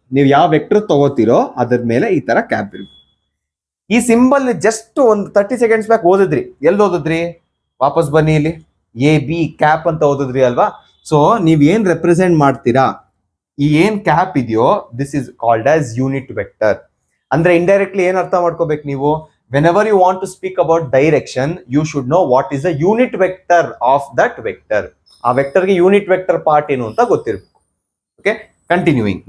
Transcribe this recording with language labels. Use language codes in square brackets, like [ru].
[kn] ನೀವು ಯಾವ ವೆಕ್ಟರ್ ತಗೋತೀರೋ ಅದ್ರ ಮೇಲೆ ಈ ತರ ಕ್ಯಾಪ್ ಇರುತ್ತೆ. ಈ ಸಿಂಬಲ್ ಜಸ್ಟ್ ಒಂದು 30 ಸೆಕೆಂಡ್ಸ್ ಬ್ಯಾಕ್ ಓದಿದ್ರಿ. ಎಲ್ಲಿ ಓದಿದ್ರಿ, ವಾಪಸ್ ಬನ್ನಿ, ಇಲ್ಲಿ ಎ ಬಿ ಕ್ಯಾಪ್ ಅಂತ ಓದಿದ್ರಿ ಅಲ್ವಾ. ಸೊ ನೀವ್ ಏನ್ ರೆಪ್ರೆಸೆಂಟ್ ಮಾಡ್ತೀರಾ, ಈ ಏನ್ ಕ್ಯಾಪ್ ಇದೆಯೋ, [en] This is called as unit vector. [kn] ಅಂದ್ರೆ ಇಂಡೈರೆಕ್ಟ್ಲಿ ಏನ್ ಅರ್ಥ ಮಾಡ್ಕೋಬೇಕು ನೀವು, [en] whenever you want to speak about direction, you should know what is the unit vector of that vector. [kn] ಆ ವೆಕ್ಟರ್ಗೆ ಯೂನಿಟ್ ವೆಕ್ಟರ್ ಪಾರ್ಟ್ ಏನು ಅಂತ ಗೊತ್ತಿರಬೇಕು. Okay, continuing.